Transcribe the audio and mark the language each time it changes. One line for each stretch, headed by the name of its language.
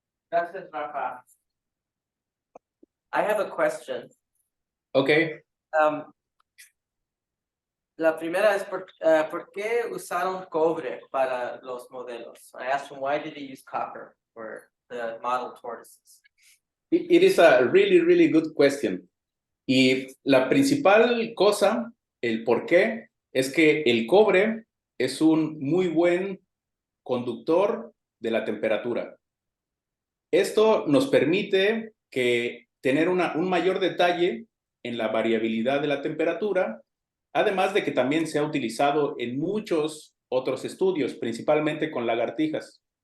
Spanish: Gracias,
English: Rafa. I have a question. Ok.
Spanish: La primera es ¿por qué usaron cobre para los modelos?
English: I asked him why did he use copper for the model tortoises. It is a really, really good question.
Spanish: Y la principal cosa, el por qué, es que el cobre es un muy buen conductor de la temperatura. Esto nos permite tener un mayor detalle en la variabilidad de la temperatura, además de que también se ha utilizado en muchos otros estudios, principalmente con lagartijas.